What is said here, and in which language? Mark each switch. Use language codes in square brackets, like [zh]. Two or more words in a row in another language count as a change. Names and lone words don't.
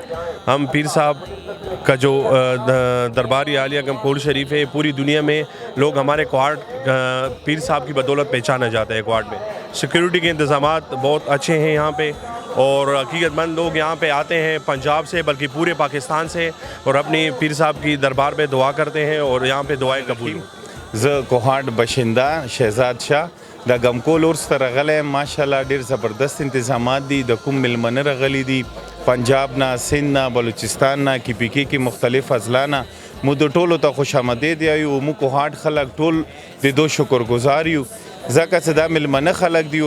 [ur] ہم پیر صاحب کا جو درباری عالیہ غمکول شریف ہے, پوری دنیا میں لوگ ہمارے کوہاٹ پیر صاحب کی بدولت پہچانا جاتا ہے. کوہاٹ میں سیکیورٹی کے انتظامات بہت اچھے ہیں یہاں پہ, اور حقیقت مند لوگ یہاں پہ آتے ہیں پنجاب سے, بلکہ پورے پاکستان سے, اور اپنی پیر صاحب کی دربار میں دعا کرتے ہیں اور یہاں پہ دعائیں قبول. [ps] ز کوهاټ بشنده شهزاد شاه د غمکول عرس ته راغلی. ماشاءالله ډېر زبردست انتظامات دي. د کوم میلمنه راغلي دي پنجاب نه, سند نه, بلوچستان نه, KPK کې مختلف اضلاع نه. مو د ټولو ته خوش آمدید یایو. مو کوهاټ خلک ټول د دو شکر گزار یو, ځکه چې دا میلمنه خلک دي.